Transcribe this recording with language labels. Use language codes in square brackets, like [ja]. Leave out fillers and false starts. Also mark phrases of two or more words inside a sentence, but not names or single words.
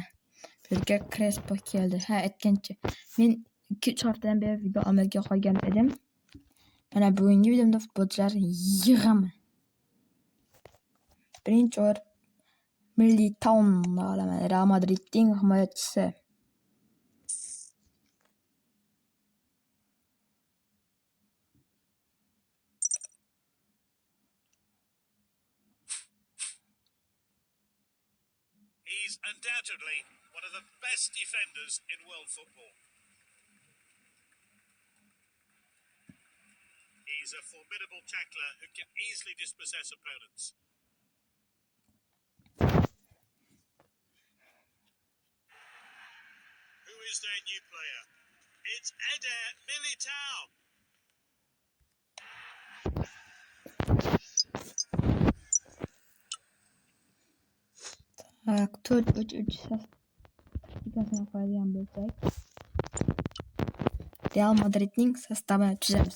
[uz] Birga Crespo keldi. Aytgancha men 2-3 haftadan beri video amalga qo'ygan edim. Mana bugungi videomda futbolchilar yig'aman. Birinchi o'rin Militao olaman. Real Madridning himoyachisi. [en] He's undoubtedly one of the best defenders in world football. He's a formidable tackler who can easily dispossess opponents. Who is their new player? It's Eder Militao. [uz] Tak, 4-3-3 taktikasini qo'yadigan bo'lsak, Real Madridning sostavini tuzamiz.